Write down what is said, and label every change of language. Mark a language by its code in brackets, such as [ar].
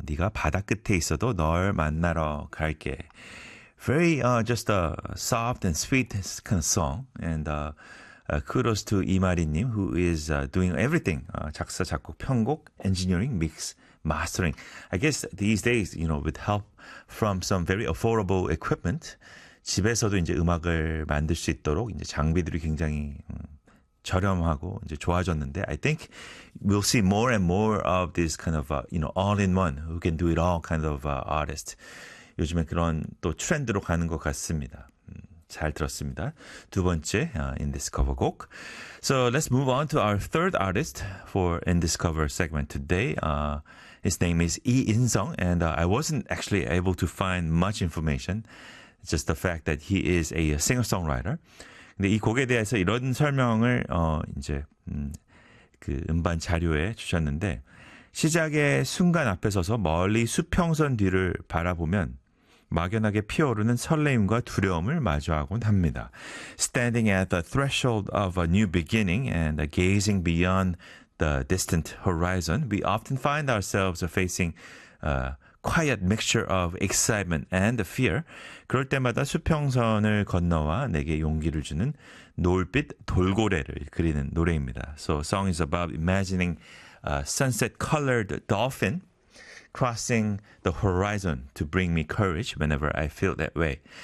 [ko] 네가 바다 끝에 있어도 널 만나러 갈게. [en] Very just a soft and sweet kind of song. And kudos to 이마리님 who is doing everything. [ko] 작사, 작곡, 편곡, [en] engineering, mix, mastering. I guess these days, you know, with help from some very affordable equipment, [ko] 집에서도 이제 음악을 만들 수 있도록 이제 장비들이 굉장히 저렴하고 이제 좋아졌는데 [en] I think we'll see more and more of this kind of you know all-in-one who can do it all kind of artist. [ko] 요즘에 그런 또 트렌드로 가는 것 같습니다. 잘 들었습니다. 두 번째 in this cover 곡. [en] So let's move on to our third artist for in this cover segment today. His name is Lee In-sung and I wasn't actually able to find much information. Just the fact that he is a singer-songwriter. [ko] 근데 이 곡에 대해서 이런 설명을 이제 그 음반 자료에 주셨는데 시작의 순간 앞에 서서 멀리 수평선 뒤를 바라보면 막연하게 피어오르는 설레임과 두려움을 마주하곤 합니다. [en] Standing at the threshold of a new beginning and gazing beyond the distant horizon, we often find ourselves facing quiet mixture of excitement and fear. [ko] 그럴 때마다 수평선을 건너와 내게 용기를 주는 노을빛 돌고래를 그리는 노래입니다. [en] So song is about imagining a sunset-colored dolphin crossing the horizon to bring me courage whenever I feel that way.